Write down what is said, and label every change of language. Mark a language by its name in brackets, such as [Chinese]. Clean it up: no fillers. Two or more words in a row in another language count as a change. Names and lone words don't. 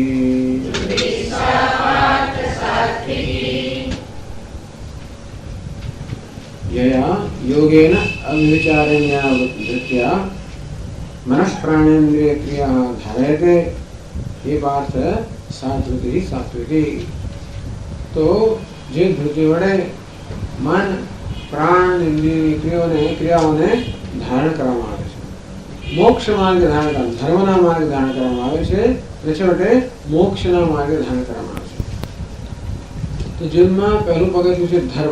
[Sanskrit] यया योगेन अव्यभिचारिण्या धृत्या मनः प्राणेन्द्रिय क्रिया धारयते ये पार्थ सात्विकी सात्विकी। [Gujarati] तो જે ધૃતિ વડે મન પ્રાણ ઇન્દ્રિયની ક્રિયાઓને ધારણ કરવામાં આવે છે, મોક્ષ માર્ગે ધારણ કરવામાં, ધર્મના માર્ગે ધારણ કરવામાં આવે છે, અને છેવટે મોક્ષના માર્ગે ધારણ કરવામાં આવે છે. તો જીવનમાં પહેલું પગથિયું છે ધર્મ.